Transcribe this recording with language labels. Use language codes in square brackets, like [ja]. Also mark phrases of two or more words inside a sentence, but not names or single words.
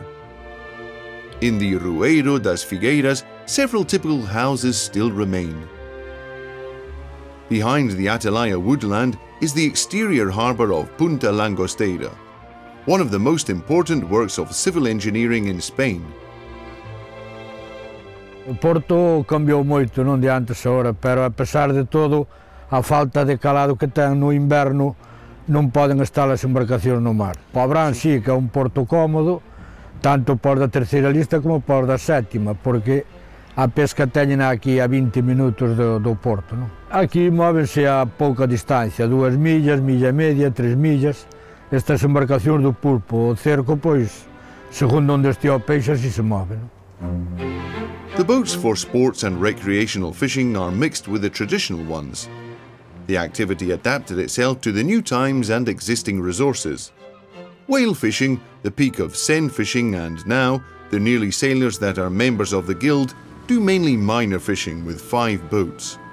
[en] In the Rueiro das Figueiras, several typical houses still remain. Behind the Atalaya woodland is the exterior harbour of Punta Langosteira, one of the most important works of civil engineering in Spain. [gl] O porto cambiou moito, non de antes a hora, pero a pesar de todo, a falta de calado que ten no inverno, non poden estar as embarcacións no mar. O Abrán sí que é un porto cómodo, tanto por da terceira lista como por da sétima, porque a pesca teñen aquí a 20 minutos do porto. Non? Aquí móvense a pouca distancia, 2 millas, milla e media, 3 millas. Estas embarcacións do pulpo, o cerco, pois, segundo onde estea o peixe, así se move. Non? [en] The boats for sports and recreational fishing are mixed with the traditional ones. The activity adapted itself to the new times and existing resources. Whale fishing, the peak of seine fishing, and now the nearly sailors that are members of the guild do mainly minor fishing with 5 boats.